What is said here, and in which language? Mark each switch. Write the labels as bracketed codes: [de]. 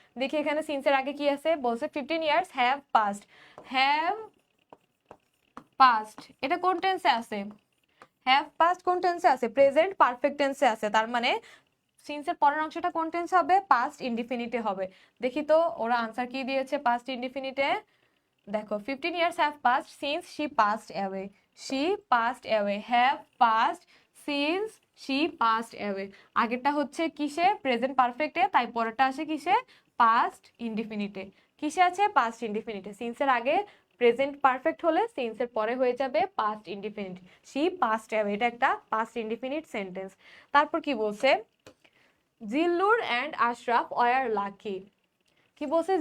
[bn] দেখি এখানে সিন্সের আগে কি আছে, বলছে [en] 15 years have passed, [bn] have passed এটা কোন টেন্সে আছে? হ্যাভ পাস্ট কোন টেন্সে আছে? প্রেজেন্ট পারফেক্ট টেন্সে আছে, তার মানে সিন্সের পরের অংশটা কোন টেন্সে হবে? পাস্ট ইনডিফিনিটে হবে। দেখি তো ওরা আনসার কি দিয়েছে পাস্ট ইনডিফিনিটে। দেখো [en] 15 years have passed since she passed away, she passed away, have passed since she passed away। [bn] আগেরটা হচ্ছে কিসে? প্রেজেন্ট পারফেক্টে, তাই পরেরটা আসে কিসে? পাস্ট ইনডিফিনিটে। কিসে আছে? পাস্ট ইনডিফিনিটে। সিন্সের আগে প্রেজেন্ট পারফেক্ট হলে সিন্সের পরে হয়ে যাবে past indefinite, [en] she passed away, [bn] এটা একটা পাস্ট ইনডিফিনিট সেন্টেন্স। তারপর কি বলছে? [en] Zillur and Ashraf were lucky. [bn] কি বলছে?